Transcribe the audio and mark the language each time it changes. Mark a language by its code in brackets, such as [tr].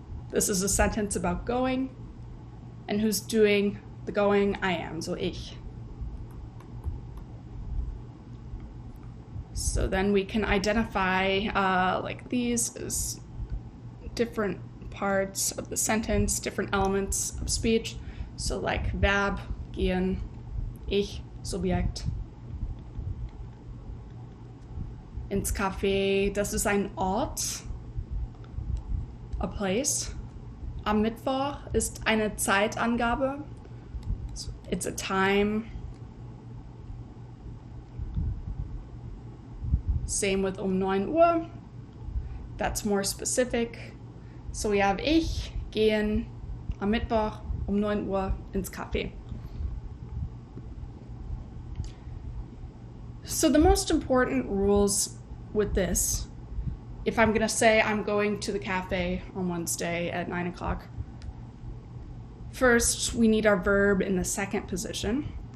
[en] This is a sentence about going. And who's doing the going? I am, so ich. So then we can identify like these as different parts of the sentence, different elements of speech. [de] So like Verb, gehen, ich, Subjekt. Ins Café, das ist ein Ort, [en] a place. [de] Am Mittwoch ist eine Zeitangabe. [en] It's a time. Same with 9 Uhr. That's more specific. So we have [de] ich, gehen, am Mittwoch 9 Uhr ins Café. [en] So the most important rules with this, if I'm going to say I'm going to the cafe on Wednesday at 9 o'clock, first we need our verb in the second position.